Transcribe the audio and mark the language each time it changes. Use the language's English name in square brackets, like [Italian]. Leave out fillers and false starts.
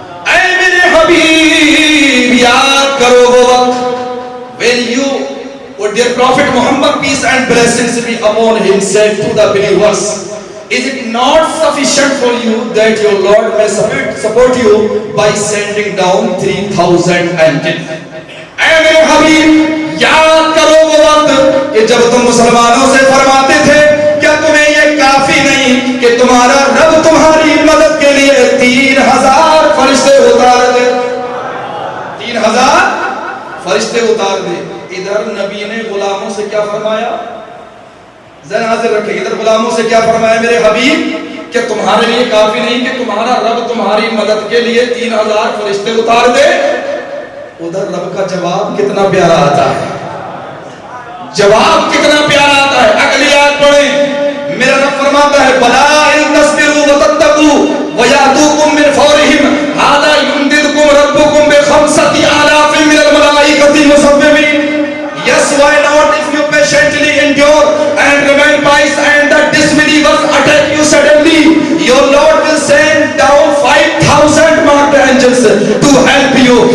[Urdu] اے میرے حبیب، یاد کرو وہ وقت [English] when you, or dear Prophet Muhammad, peace and blessings be upon him, said to the believers, is it not sufficient for you that your Lord may support you by sending down 3,000 angels? [Urdu] اے میرے حبیب، یاد کرو وہ وقت کہ جب تم مسلمانوں سے فرماتے تھے کیا تمہیں یہ کافی نہیں کہ تمہارا رب تمہاری مدد کے لیے 3,000 فرشتے اتار دے. 3,000 فرشتے اتار دے. ادھر نبی نے غلاموں سے کیا فرمایا؟ ذہن حاضر رکھیں. ادھر غلاموں سے کیا فرمایا میرے حبیب کہ تمہارے لیے کافی نہیں کہ تمہارا رب تمہاری مدد کے لیے 3,000 فرشتے اتار دے. ادھر رب کا جواب کتنا پیارا آتا ہے. جواب کتنا پیارا آتا ہے. اگلی آیت پڑھیں. میرا رب فرماتا ہے [Arabic] بلا ان تصبروا وتتقوا ويأتوكم من فورهم هذا يمددكم ربكم بخمسة آلاف من الملائكة مسومين. [English] Yes, why not, if you patiently endure and remain pious and the disbelievers attack you suddenly, your Lord will send down 5,000 marked angels to help you.